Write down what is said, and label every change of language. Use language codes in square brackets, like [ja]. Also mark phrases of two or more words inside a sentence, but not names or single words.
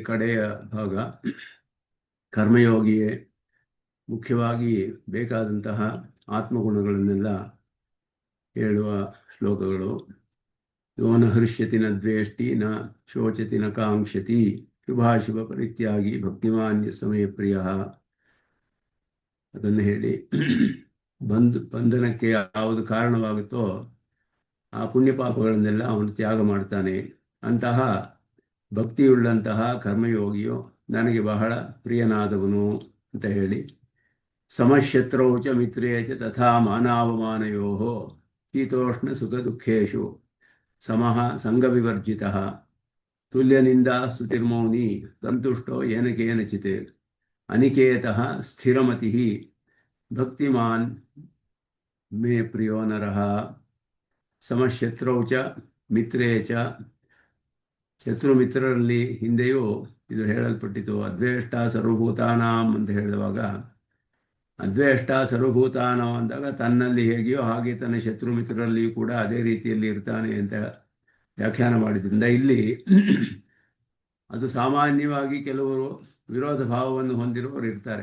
[kn] ಕಡೆಯ ಭಾಗ ಕರ್ಮಯೋಗಿಯೇ ಮುಖ್ಯವಾಗಿ ಬೇಕಾದಂತಹ ಆತ್ಮಗುಣಗಳನ್ನೆಲ್ಲ ಹೇಳುವ ಶ್ಲೋಕಗಳು. [sa] ಯೋ ನ ಹೃಷ್ಯತಿ ನ ದ್ವೇಷ್ಟಿ ನ ಶೋಚತಿ ನ ಕಾಂಕ್ಷತಿ ಶುಭಾಶುಭ ಪರಿತ್ಯಾಗಿ ಭಕ್ತಿಮಾನ್ಯ ಸಮಯ ಪ್ರಿಯ, [kn] ಅದನ್ನು ಹೇಳಿ ಬಂಧನಕ್ಕೆ ಯಾವುದು ಕಾರಣವಾಗುತ್ತೋ ಆ ಪುಣ್ಯ ಪಾಪಗಳನ್ನೆಲ್ಲ ಅವನು ತ್ಯಾಗ ಮಾಡ್ತಾನೆ. ಅಂತಹ ಭಕ್ತಿಯುಳ್ಳಂತಹ ಕರ್ಮಯೋಗಿಯು ನನಗೆ ಬಹಳ ಪ್ರಿಯನಾದವನು ಅಂತ ಹೇಳಿ, [sa] ಸಮಶತ್ರೌ ಚ ಮಿತ್ರೇ ಚ ತಥಾ ಮಾನಾವಮಾನಯೋ ಶೀತೋಷ್ಣ ಸುಖ ದುಃಖೇಶು ಸಮಃ ಸಂಗವಿವರ್ಜಿತಃ ತುಲ್ಯನಿಂದ ಸ್ತುತಿರ್ಮೌನಿ ಸಂತುಷ್ಟೋ ಯೇನ ಕೇನಚಿತ್ ಅನಿಕೇತಃ ಸ್ಥಿರಮತಿಃ ಭಕ್ತಿಮಾನ್ ಮೇ ಪ್ರಿಯೋ ನರಃ. ಸಮಶತ್ರೌ ಚ ಮಿತ್ರೇ ಚ, [kn] ಶತ್ರು ಮಿತ್ರರಲ್ಲಿ ಹಿಂದೆಯೂ ಇದು ಹೇಳಲ್ಪಟ್ಟಿತು. [sa] ಅದ್ವೇಷ್ಟ ಸರ್ವಭೂತಾನಾಂ [kn] ಅಂತ ಹೇಳಿದವಾಗ, [sa] ಅದ್ವೇಷ್ಟ ಸರ್ವಭೂತಾನಾಂ [kn] ಅಂದಾಗ ತನ್ನಲ್ಲಿ ಹೇಗೆಯೋ ಹಾಗೆ ತನ್ನ ಶತ್ರು ಮಿತ್ರರಲ್ಲಿಯೂ ಕೂಡ ಅದೇ ರೀತಿಯಲ್ಲಿ ಇರ್ತಾನೆ ಅಂತ ವ್ಯಾಖ್ಯಾನ ಮಾಡಿದ್ರಿಂದ ಇಲ್ಲಿ ಅದು ಸಾಮಾನ್ಯವಾಗಿ ಕೆಲವರು ವಿರೋಧ ಭಾವವನ್ನು ಹೊಂದಿರುವವರು ಇರ್ತಾರೆ.